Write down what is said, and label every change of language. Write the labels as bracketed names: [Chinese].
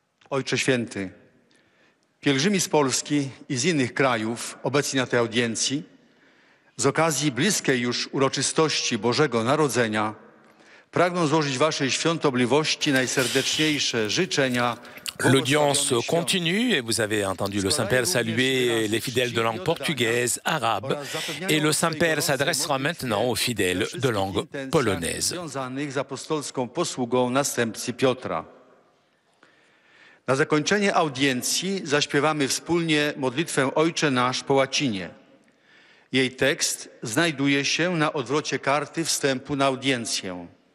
[Polish] Ojcze Święty, pielgrzymi z Polski i z innych krajów obecni na tej audiencji z okazji bliskiej już uroczystości Bożego Narodzenia pragną złożyć Waszej świątobliwości najserdeczniejsze życzenia. [French] L'audience continue et vous avez entendu le Saint-Père saluer les fidèles de langue portugaise, arabe, et le Saint-Père s'adressera maintenant aux fidèles de langue polonaise. [Polish] Związanych z apostolską posługą następcy Piotra. Na zakończenie audiencji zaśpiewamy wspólnie modlitwę Ojcze Nasz po łacinie. Jej tekst znajduje się na odwrocie karty wstępu na audiencję.